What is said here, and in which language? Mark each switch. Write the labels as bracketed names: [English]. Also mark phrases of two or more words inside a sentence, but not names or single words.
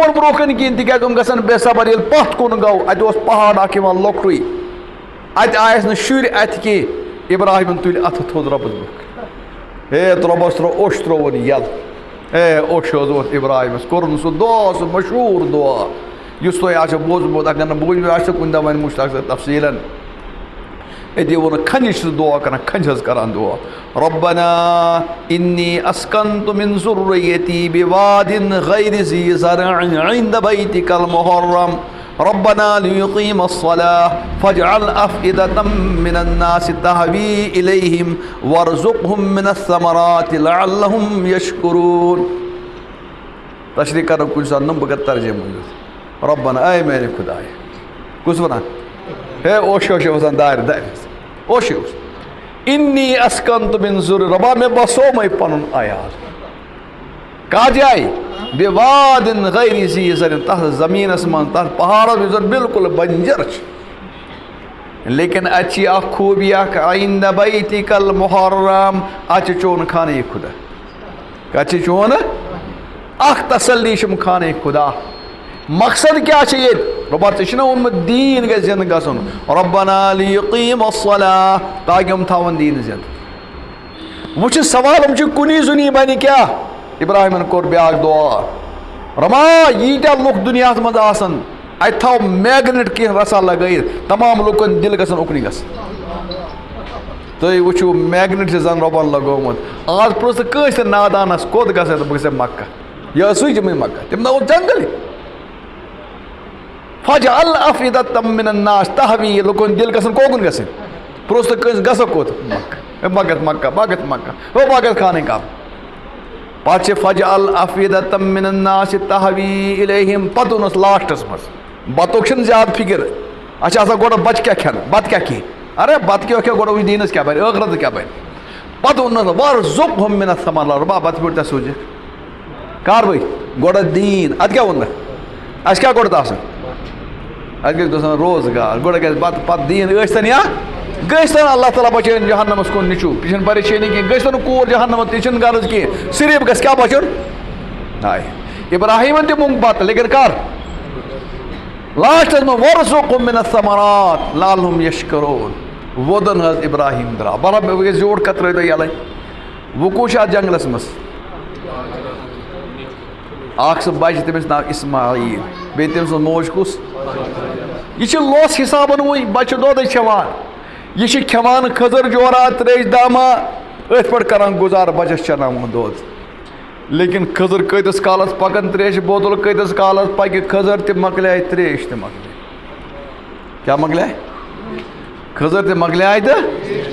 [Kashmiri] یِمن برونٛہہ کَنہِ کِہیٖنۍ تِکیٛازِ یِم گژھن بے صبر ییٚلہِ پتھ کُن گوٚو اَتہِ اوس پہاڑ اکھ یِوان لۄکٹُے اَتہِ آیَس نہٕ شُرۍ اَتھِ کینٛہہ ابراہیٖمن تُلۍ اَتھٕ تھوٚد رۄبس برونٛہہ ہے رۄبس ترٛوو اوٚش ترٛووُن یَلہٕ ہے اوٚش حظ اوس ابراہیٖمس کوٚرُن سُہ دعا سُہ مشہوٗر دعا یُس تۄہہِ آسیو بوٗزمُت اگر نہٕ بوٗزمُت آسیو کُنہِ دۄہ وۄنۍ مُشتاق صٲب تفصیٖلن أتی ووٚنُکھ کھنجہِ چھُ دعا کران کھنجہِ حظ کران دعا [Arabic] ربنا انی اسکنت من ذریتی بواد غیر ذی زرع عند بیتک المحرم ربنا لیقیموا الصلاة فاجعل افئدة من الناس تهوی الیہم وارزقهم من الثمرات لعلهم یشکرون [Kashmiri] تشریح کرو کُنہِ ساتہٕ نہٕ بہٕ کرٕ ترجمہ ربنا اے میانہِ خداے کُس ونان ہے اوٚش اوٚش وسان دارِ دارِ اوٚش اوس [Arabic] انی اسکنت من ذریتی [Kashmiri] رۄبا مےٚ بسومے پنُن عیال کتھ جایہِ [Arabic] بواد غیر ذی زرع [Kashmiri] تتھ زمیٖنس منٛز تتھ پہاڑس یُس زن بالکل بنجر چھُ لیکن اتہِ چھِ اکھ خوٗبی اکھ [Arabic] عند بیتک المحرم [Kashmiri] اتہِ چھُ چون خانہ خدا کتہِ چھُ چون اکھ تسلی چھُم خانہ خدا مقصد کیٛاہ چھُ ییٚتہِ رۄبا ژےٚ چھُنا ووٚنمُت دیٖن گژھِ زِنٛدٕ گژھُن [Arabic] ربنا لیقیموا الصلاة [Kashmiri] تاکہِ یِم تھاوَن دیٖن زِنٛدٕ وۄنۍ چھُ سوال یِم چھِ کُنی زُنی بنہِ کیٛاہ ابراہیٖمن کوٚر بیٛاکھ دعا رۄبا ییٖتیٛاہ لُکھ دُنیاہس منٛز آسن اَتہِ تھاو میگنِٹ کینٛہہ رسا لگٲیِتھ تمام لُکن دِل گژھن اُکنُے گژھن تُہۍ وٕچھِو میگنِٹ چھِ زن رۄبن لگومُت آز پرٛژھ کٲنٛسہِ تہِ نادانس کوٚت گژھِ تہٕ بہٕ گژھٕ مکہ یہِ ٲس سُے جمے مکہ تٔمۍ اوس جنگل [Arabic] فجعل افئدة من الناس تهوی [Kashmiri] لُکن دِل گژھن کوکُن گژھٕنۍ پرٛژھ تہٕ کٲنٛسہِ گژھو کوٚت مکہ بگت مکہ بگت مکہ ہو بگت خانہ کعبہ پتہٕ چھِ [Arabic] فجعل افئدة من الناس تهوی [Kashmiri] الیہم پتہٕ اوٚنُس لاسٹس منٛز بتُک چھِنہٕ زیادٕ فکر اَسہِ چھِ آسان گۄڈٕ بچہِ کیٛاہ کھٮ۪نہٕ بتہٕ کیٛاہ کھے ارے بتہٕ کیٛاہ کھٮ۪و گۄڈٕ وٕچھ دیٖنس کیٛاہ بنہِ ٲخرتس کیٛاہ بنہِ پتہٕ ووٚنُس [Arabic] وارزقهم من الثمرات [Kashmiri] رۄبا پتہٕ پٲٹھۍ تۄہہِ سوٗنچِتھ کر بھاے گۄڈٕ دیٖن ادٕ کیٛاہ ووٚن مےٚ اَسہِ کیٛاہ گۄڈٕ آسُن اَسہِ گژھِ گژھُن روزگار گۄڈٕ گژھِ بتہٕ پتہٕ دیٖن ٲسۍتن یا گٔژھتن اللہ تعالیٰ بچٲیِن جہنمس کُن نیٚچوٗ یہِ چھنہٕ پریشٲنی کینٛہہ گٔژھتن نہٕ کوٗر جہنمس تہِ چھنہٕ غرض کینٛہہ صرف گژھِ کیٛاہ بچُن ہاے ابراہیٖمن تہِ موٚنگ بتہٕ لیکن کر لاسٹس منٛز [Arabic] وارزقهم من الثمرات لعلهم یشکرون [Kashmiri] وودُن حظ ابراہیٖم درٛاو بلا مےٚ گژھِ زیوٗٹھ کتھ ترٛٲیتو یَلے وۄنۍ کُس چھُ اتھ جنگلس منٛز اکھ سُہ بچہِ تٔمِس ناو اسماعیل بیٚیہِ تٔمۍ سٕنٛز موج کُس یہِ چھِ لوس حسابن وٕنۍ بچہِ دۄدٕے کھٮ۪وان یہِ چھِ کھٮ۪وان کھٔزٕر جورا تریش داما أتھۍ پٲٹھۍ کران گُزارٕ بچس چناوُن دۄد لیکن کھٔزٕر کۭتِس کالس پکان تریشہِ بوتل کۭتِس کالس پکہِ کھٔزٕر تہِ مۄکلیے تریش تہِ مۄکلے کیٛاہ مۄکلے کھٔزٕر تہِ مۄکلیے تہٕ